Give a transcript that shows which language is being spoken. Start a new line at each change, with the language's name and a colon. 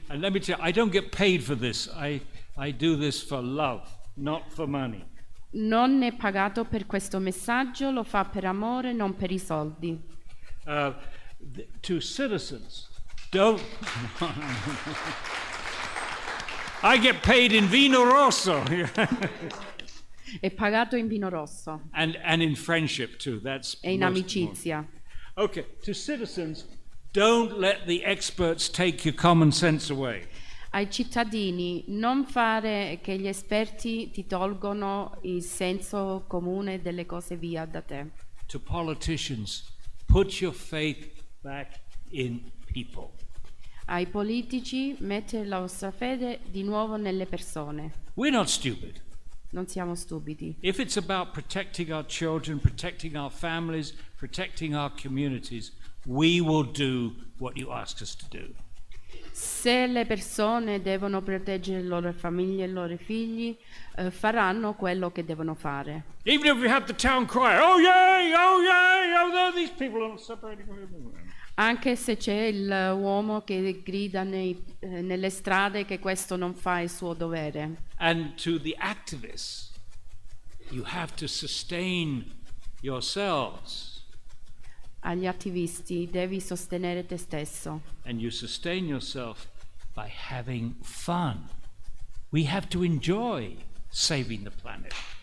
English: And let me tell you, I don't get paid for this. I do this for love, not for money.
Italian: Non è pagato per questo messaggio, lo fa per amore, non per i soldi.
English: To citizens, don't... I get paid in
Italian: vino rosso. È pagato in vino rosso
English: and in friendship too. That's
Italian: e in
English: most
Italian: amicizia.
English: important. Okay, to citizens, don't let the experts take your common sense away.
Italian: Ai cittadini, non fare che gli esperti ti tolgono il senso comune delle cose via da te.
English: To politicians, put your faith back in people.
Italian: Ai politici, mettere la vostra fede di nuovo nelle persone.
English: We're not stupid.
Italian: Non siamo stupidi.
English: If it's about protecting our children, protecting our families, protecting our communities, we will do what you ask us to do.
Italian: Se le persone devono proteggere le loro famiglie e i loro figli, faranno quello che devono fare.
English: Even if we have the town crier, oh yay, oh yay, oh no, these people are separating from everyone.
Italian: Anche se c'è l'uomo che grida nelle strade che questo non fa il suo dovere.
English: And to the activists, you have to sustain yourselves.
Italian: Agli attivisti devi sostenere te stesso.
English: And you sustain yourself by having fun. We have to enjoy saving the planet.